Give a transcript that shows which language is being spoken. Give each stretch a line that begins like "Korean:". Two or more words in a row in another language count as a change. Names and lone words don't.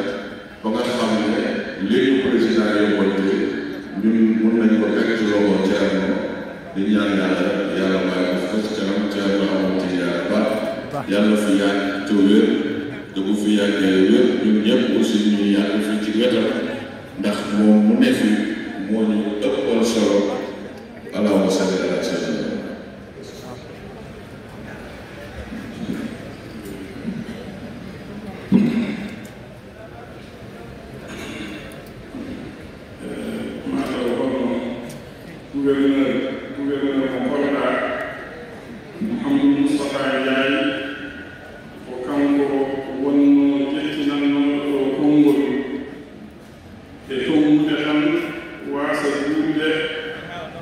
Wolof: ba nga xam ne léegi président yóbbante ñun mun nañ ko fekk ci loxo Thierno di ñaan yàlla bàyyi ko fa ci kanam Thierno amoon ci yàlla baax yàlla fi yàgg te wér te bu fi yàggee wér ñun ñëpp aussi ñu yàgg fi ci wetam ndax moom mu ne fi moo ñu ëppal solo
Arabic: اللهم صل على سيدنا
Fula: gouverneur mo Kolda Mouhamadou Moustapha Ndiaye ko kanko wonno ƴettinanno ɗo konngol e towmude tan waasa juurde